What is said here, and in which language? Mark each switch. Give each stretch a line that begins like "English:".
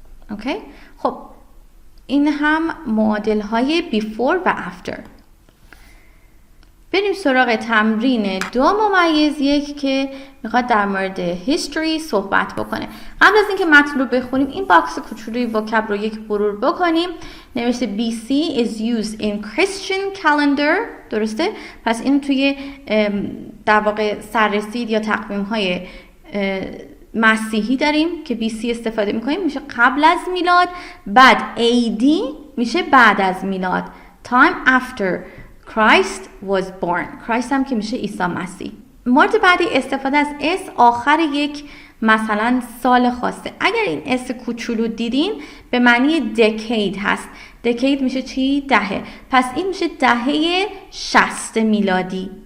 Persian: اوکی؟ خب این هم معادل های before و after. بریم سراغ تمرین 2-1 که میخواد در مورد history صحبت بکنه. قبل از اینکه متن رو بخونیم، این باکس کوچولوی وکب رو یک مرور بکنیم. نوشته
English: BC is used in Christian calendar.
Persian: درسته؟ پس این توی در واقع سررسید یا تقویم های مسیحی داریم که BC استفاده میکنیم، میشه قبل از میلاد. بعد AD میشه بعد از میلاد.
English: Time after Christ was born.
Persian: Christ هم که میشه عیسی مسیح. مورد بعدی استفاده از اس آخر یک مثلا سال خاصه. اگر این اس کوچولو دیدین به معنی decade هست. decade میشه چی؟ دهه. پس این میشه دهه 60 میلادی.